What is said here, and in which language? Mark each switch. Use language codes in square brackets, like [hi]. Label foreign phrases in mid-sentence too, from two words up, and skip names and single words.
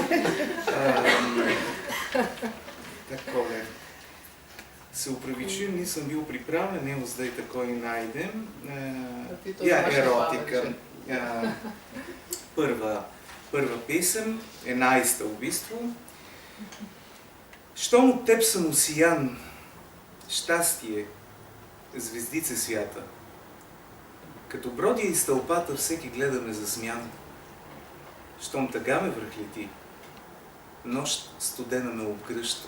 [sl] Takole. Se upravičujem, nisem bil pripravljen, evo zdaj takoj najdem. Ja, erotika. Prva pesem, 11. v bistvu. [bg] Щом от теб съм осиян, щастие, звездице свята. Като бродя из тълпата, всеки гледа ме засмян. Щом тъга ме връхлети, нощ студена ме обгръща.